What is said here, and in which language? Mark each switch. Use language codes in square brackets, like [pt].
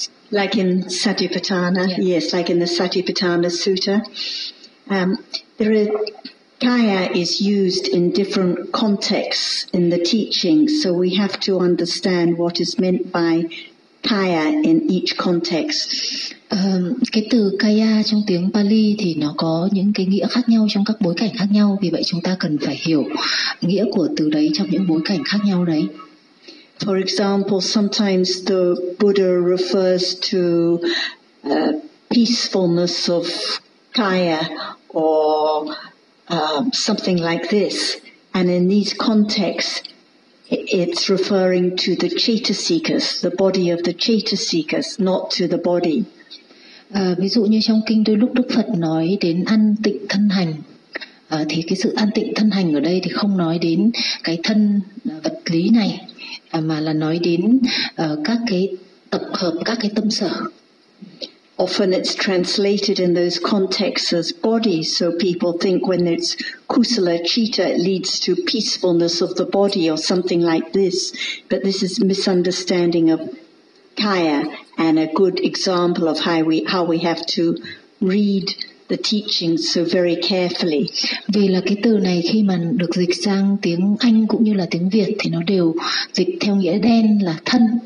[en] Like in Satipatthana, yeah. Yes, like in the Satipatthana Sutta, there are. Kaya is used in different contexts in the teaching, so we have to understand what is meant by kaya in each context. [vi] Cái từ kaya trong tiếng Pali thì nó có những cái nghĩa khác nhau trong các bối cảnh khác nhau, vì vậy chúng ta cần phải hiểu nghĩa của từ đấy trong những bối cảnh khác nhau đấy. [en] For example, sometimes the Buddha refers to peacefulness of kaya or something like this, and in these contexts, it's referring to the chaitasikas, the body of the chaitasikas, not to the body. [vi] Ví dụ như trong kinh đôi lúc Đức Phật nói đến an tịnh thân hành, thì cái sự an tịnh thân hành ở đây thì không nói đến cái thân vật lý này, mà là nói đến các cái tập hợp các cái tâm sở. [en] Often it's translated in those contexts as body, so people think when it's kusala citta, it leads to peacefulness of the body or something like this. But this is misunderstanding of kaya, and a good example of how we have to read the teachings so very carefully. [vi] Vì là cái từ này khi mà được dịch sang tiếng Anh cũng như là tiếng Việt thì nó đều dịch theo nghĩa đen là thân.